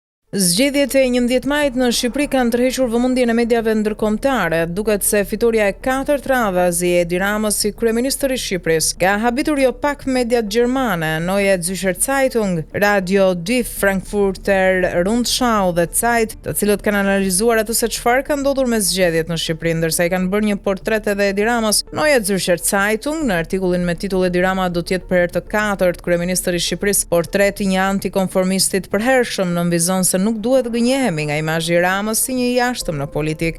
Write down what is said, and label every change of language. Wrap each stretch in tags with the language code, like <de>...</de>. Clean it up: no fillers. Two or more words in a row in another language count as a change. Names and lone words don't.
<sq>Zgjedhjet e 11 majit në Shqipëri kanë tërhequr vëmendjen e mediave ndërkombëtare. Duket se fitoria e 4 radhazi e Edi Ramës si kryeministër i Shqipërisë ka habitur jo pak mediat gjermane, Neue Zürcher Zeitung, Radio Die Frankfurter Rundschau dhe Zeit, të cilët kanë analizuar atë se çfarë ka ndodhur me zgjedhjet në Shqipëri, ndërsa i kanë bërë një portret edhe Edi Ramës. Neue Zürcher Zeitung në artikullin me titull Edi Rama do të jetë për herë të katërt kryeministër i Shqipërisë, portreti një antikonformistit përhershëm në vizon se nuk duhet gënjehemi nga imazhi i Ramës si një jashtëm në politik.</sq>